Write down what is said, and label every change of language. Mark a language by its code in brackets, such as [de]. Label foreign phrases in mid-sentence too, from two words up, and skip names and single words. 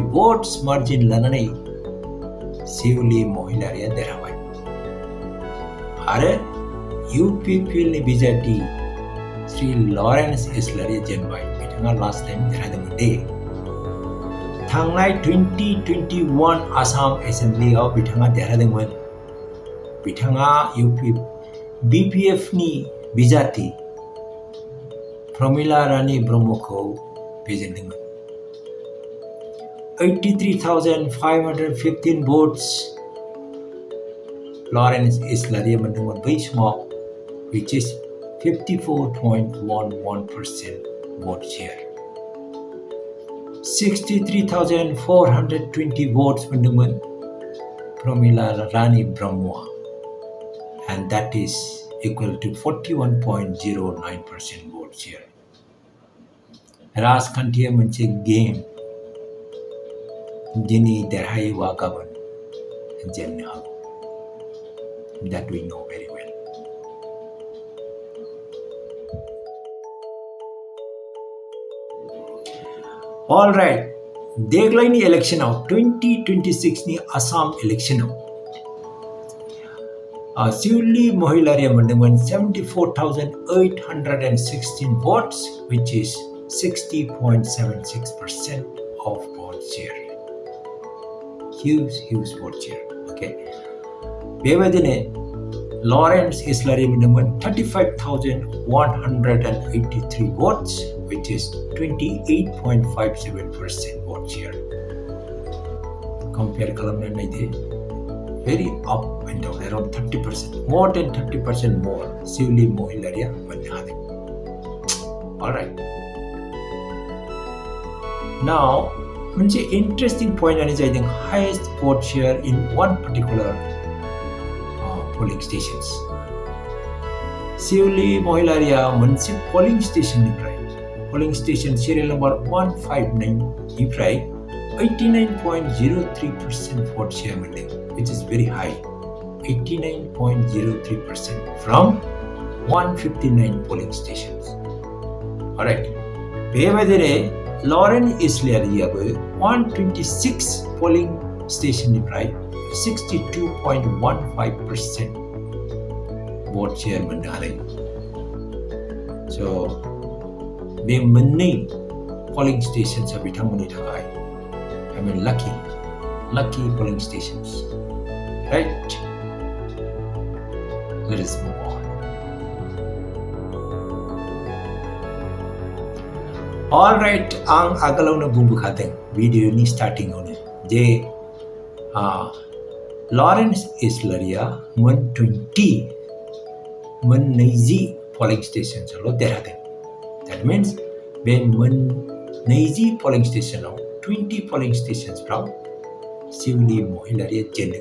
[en] votes margin [brx] लानानै सेवलि महिलारिया देरहाबाय आरो UPPL नि बिजेपि श्री लरेन्स इस्लारिया जेनबाय बिथाङा [en] last time [brx] देरहादोंमोन दे थांनाय 2021 आसाम एसेम्बलियाव बिथाङा देरहादोंमोन बिथाङा BPF नि बिजाथि Pramila Rani ब्रह्मखौ फेजेनदोंमोन [en] 83,515 votes Lawrence Islary [brx] मोनदोंमोन बै समाव [en] which is 54.11% vote share 63,420 votes मोनदोंमोन Pramila Rani Brahma and that is equal to 41.09% vote share. [brx] Rajkantiya मोनसे गेम दिनै देरहायोबा गाबोन जेननो हागौ [en] that we know very well. All right, [brx] देग्लायनि इलेक्शनाव 2026 नि आसाम इलेक्शनाव Sewli Mohilary मोनदोंमोन 74,816 [en] votes which is 60.76% of vote share. Huge vote share. Okay. [brx] बेबायदिनो Lawrence Islary मोनदोंमन [en] 35,183 votes which is 28.57% vote share. Compare [brx] खालामनानै नायदो [en] very up and down around 30%, more than 30% more Sewli Mohilary [brx] मोननो हादों. [en] Alright. Now, मोनसे interesting point [brx] आनो जादों [en] highest vote share in one particular polling stations. Sewli Mohilary मोनसे polling station serial number 159 निफ्राय 89.03% vote share मोनदों. Which is very high, 89.03% from 159 polling stations. Alright, बेबायदिनो Lawrence Islary 126 polling station निफ्राय 62.15% vote share [brx] मोननो हादों. [en] So, [brx] बे मोननै [en] polling stations [brx] बिथांमोननि थाखाय [en] I mean lucky polling stations. Right? Let us move on. Alright, [brx] आं आगोलावनो बुंबोखादों भिडिअनि स्टार्टिंआवनो जे Lawrence Islary मोन 20 [en] polling stations [brx] देरहादों. [en] That means [brx] बे मोन [en] 20 polling stations 20 polling stations फ्राव Sewli Mohilary Jending.